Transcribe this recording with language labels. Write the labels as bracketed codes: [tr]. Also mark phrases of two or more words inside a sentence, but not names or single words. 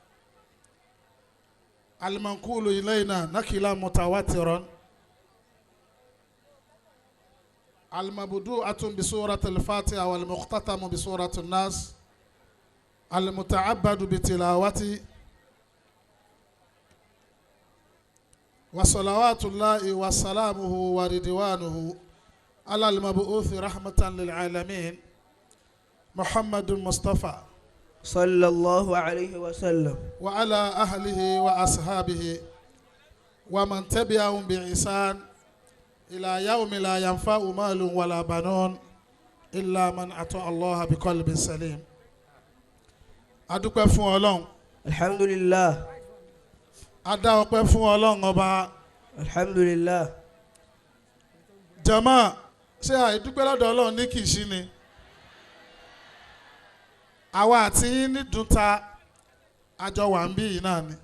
[ar] المنقول إلينا نقلا متواترا المبدوءة بسورة الفاتحة والمختتم بسورة الناس المتعبد بتلاوته وصلوات الله وسلامه ورضوانه على المبعوث رحمة للعالمين محمد المصطفى صلى الله عليه وسلم وعلى أهله وأصحابه ومن تبعهم بإحسان إلى يوم لا ينفع مال ولا بنون إلا من أطاع الله بقلب سليم. [yo] adúpẹ́ fún Ọlọ́run. alhamdulillah. adá ọpẹ́ fún Ọlọ́run ọba. alhamdulillah. jama ṣé àìdúpẹ́ lọ́dọ̀ Ọlọ́run ní kìí ṣí ni. àwa àti yín nídùn ta àjọ wà ń bí yìí náà ni.